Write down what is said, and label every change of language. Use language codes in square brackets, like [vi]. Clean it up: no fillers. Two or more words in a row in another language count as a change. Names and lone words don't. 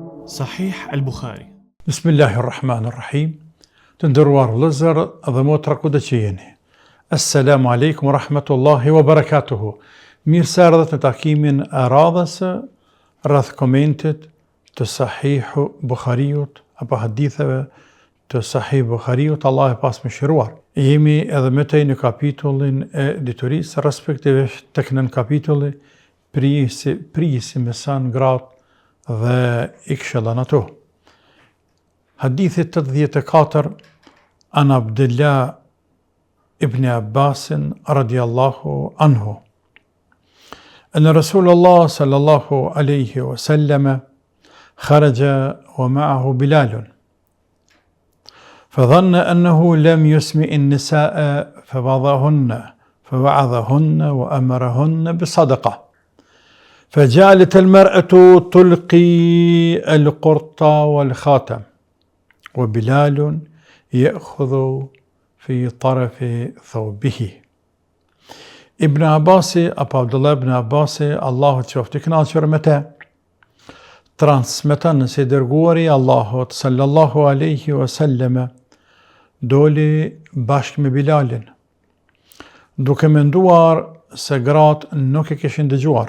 [sq] Sahih al-Bukhari. [ar] بسم الله الرحمن الرحيم. [sq] Të nderuar vëllezër dhe motra kudo që jeni. [ar] السلام عليكم ورحمة الله وبركاته. [sq] Mirë se ardhët në takimin e radhës rreth komentit të Sahihu Bukhariut apo haditheve të Sahih Bukhariut, Allah e pas mëshiruar. Jemi edhe më tej në kapitullin e diturisë, respektivisht tek nën kapitulli prisi me sa në gratë dhe i këshillan ato. Hadithi 84 an Abdullah ibn Abbas [ar] رضي الله عنه. أن رسول الله صلى الله عليه وسلم خرج ومعه بلال فظن أنه لم يسمع النساء فوعظهن وأمرهن بالصدقة فجعلت المرأة تلقي القرط والخاتم وبلال يأخذ في طرف ثوبه. [sq] Ibn Abasi, apo Abdullah ibn Abasi, Allahu të qoftë i kënaqur me të, transmeton se dërguari Allahut [ar] صلى الله عليه وسلم [sq] doli bashkë me Bilalin, duke menduar se gratë nuk e kishin dëgjuar.